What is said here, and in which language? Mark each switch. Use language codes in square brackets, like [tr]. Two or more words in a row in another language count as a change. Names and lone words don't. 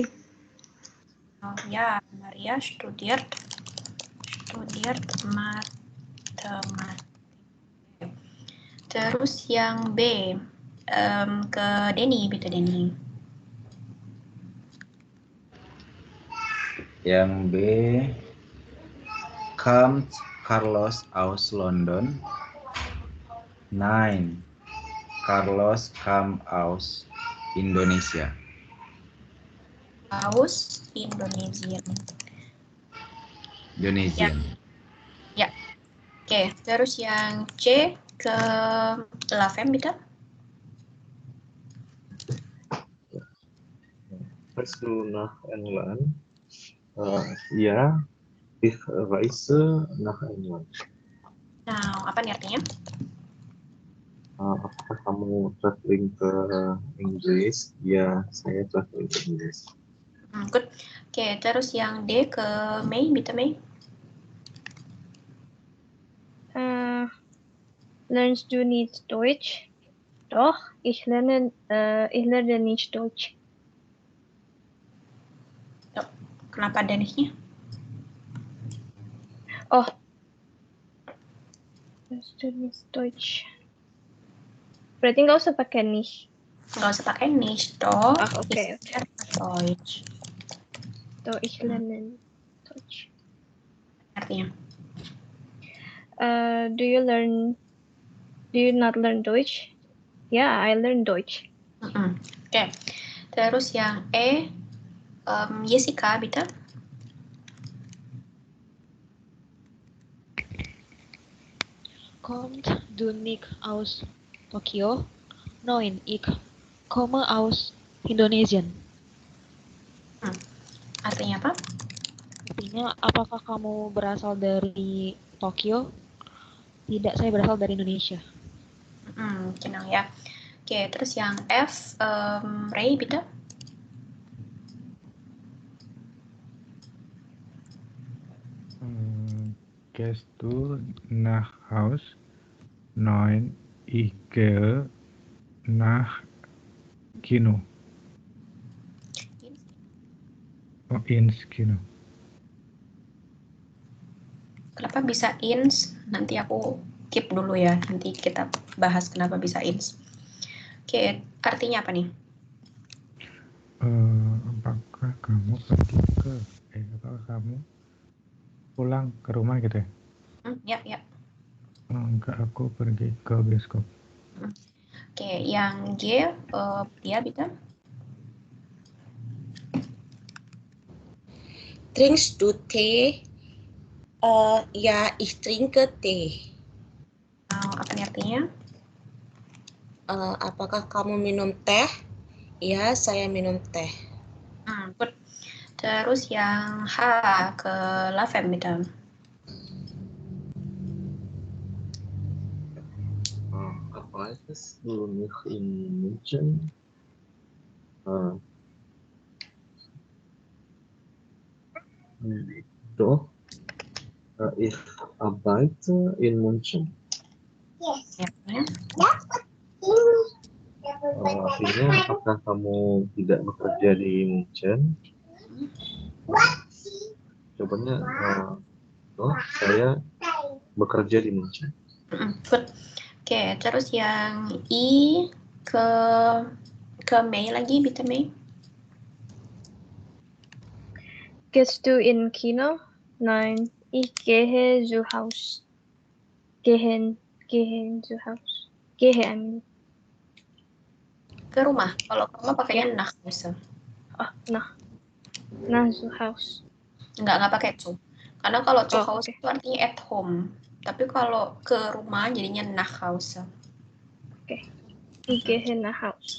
[de] Oh ya, Maria studiert matematik. [id] Terus yang B, ke Denny, Bita Denny. Yang B, [de] kommt Carlos aus London? Nein, Carlos kam aus Indonesia. Aus Indonesian. Ya. [id] Oke, terus yang C ke Lavem, Bita. [de] Weißt du nach England? Ja, ich reise nach England. [id] Nah, apa nih artinya? Apakah kamu traveling ke Inggris? Ya, saya traveling ke Inggris. Good. Oke, terus yang D ke Mei, Bita Mei. [de] Lernst du nicht Deutsch? Doch, ich lerne nicht Deutsch. [id] Kenapa ada nih-nya? [de] Oh, lernst du nicht Deutsch? [id] Berarti nggak usah pakai nicht. Nggak usah pakai [de] nicht, doch. [id] Oke. [de] Deutsch. Doch, ich lerne Deutsch. [id] Artinya? [en] Do you not learn Deutsch? Yeah, I learn Deutsch. [id] Oke. Terus yang E, Jessica, Bita. [de] Kommt du nicht aus Tokio? Nein, ich komme aus Indonesia. [id] Artinya apa? Artinya, apakah kamu berasal dari Tokyo? Tidak, saya berasal dari Indonesia. Kenal ya. Oke, terus yang F, Ray, Bita. [de] Gehst du nach Haus? Nein, ich gehe nach Kino. Oh, ins Kino. [id] Kenapa bisa ins? Nanti aku keep dulu ya. Nanti kita bahas kenapa bisa ins. Oke, artinya apa nih? Apakah kamu pergi ke? Apakah kamu pulang ke rumah gitu ya? Ya. Enggak, aku pergi ke bioskop. Oke, yang G, dia Bita. [de] Trinkst du Tee? Ja, ich trinke Tee. [id] Apa nih artinya? Apakah kamu minum teh? Ya, saya minum teh. Good. Terus yang H ke Lavem, Bita. [de] Arbeitest du nicht in München? Doch, Ich arbeite in München. [id] Ya. Artinya, apakah kamu tidak bekerja di München? Jawabannya, oh, saya bekerja di München. Good. Oke, terus yang I ke Mei lagi, [de] bitte Mei. Gehst du in Kino? Nein, ich gehe zu Haus. Gehen zu Haus. Gehe, [en] I mean. [id] Ke rumah. Kalau ke rumah pakainya [de] nach Hause. Oh, nach zu Haus. [id] Nggak pakai zu. Karena kalau [de] zu Hause [id] okay. itu artinya [en] at home. [id] Tapi kalau ke rumah jadinya [de] nach Hause. Oke. Ich gehe nach Haus.